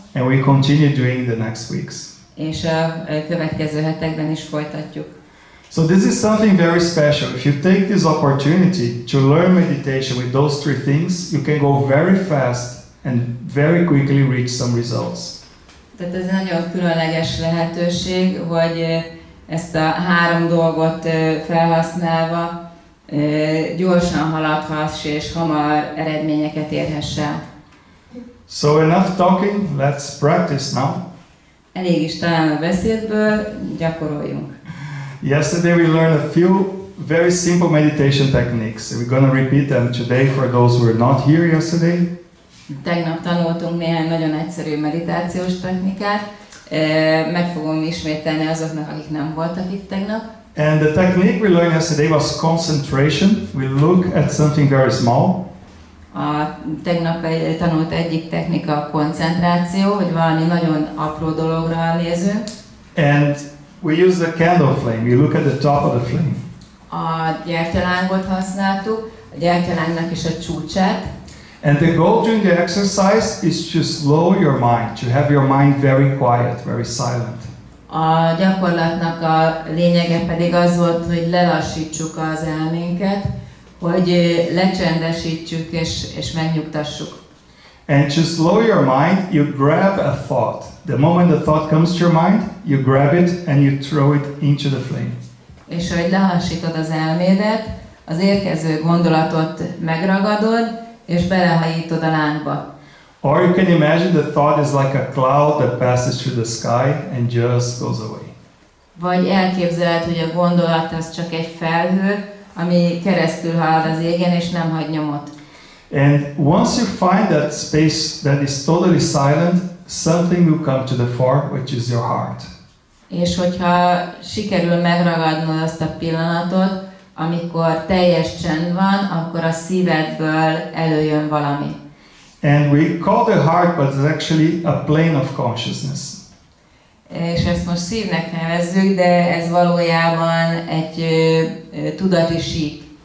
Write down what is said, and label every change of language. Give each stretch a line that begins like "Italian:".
English: And we continue doing the next weeks.
Hungarian: és a következő hetekben is folytatjuk.
English: So this is something very special. If you take this opportunity to learn meditation with those three things, you can go very fast and very quickly reach some results.
Hungarian: Tehát ez nagyon különleges lehetőség, hogy ezt a három dolgot felhasználva gyorsan haladhass és hamar eredményeket érhess el.
English: So enough talking, let's practice now.
Hungarian: Elég is talán a beszédből, gyakoroljunk.
English: Yesterday we learned a few very simple meditation techniques. We're going to repeat them today for those who were not here yesterday.
Hungarian: Tegnap tanultunk néhány nagyon egyszerű meditációs technikát. Meg fogom ismételni azoknak, akik nem voltak itt tegnap.
English: And the technique we learned yesterday was concentration. We look at something very small.
Hungarian: A tegnap tanult egyik technika a koncentráció, hogy valami nagyon apró dologra nézünk.
English: And we use the candle flame. We look at the top of the flame.
Hungarian: A gyertyalángot használtuk, a gyertyalángnak is a csúcsát.
English: And the goal during the exercise is to slow your mind, to have your mind very quiet, very silent.
Hungarian: A gyakorlatnak a lényege pedig az volt, hogy lelassítsuk az elménket, hogy lecsendesítsük és megnyugtassuk.
English: And to slow your mind, you grab a thought. The moment the thought comes to your mind, you grab it and you throw it into the flame.
Hungarian: És hogy lelassítod az elmédet, az érkező gondolatot megragadod, és belehajítod a lángba.
English: Or you can imagine the thought is like a cloud that passes through the sky and just goes away.
Hungarian: Vagy elképzeled, hogy a gondolat az csak egy felhő, ami keresztül halad az égen, és nem hagy nyomot.
English: And once you find that space that is totally silent, something will come to the fore, which is your heart.
Hungarian: És hogyha sikerül megragadnod azt a pillanatot, amikor teljes csend van, akkor a szívedből előjön valami.
English: And we call the heart, but it's actually a plane of consciousness.
Hungarian: És ezt most szívnek nevezzük, de ez valójában egy tudati sík.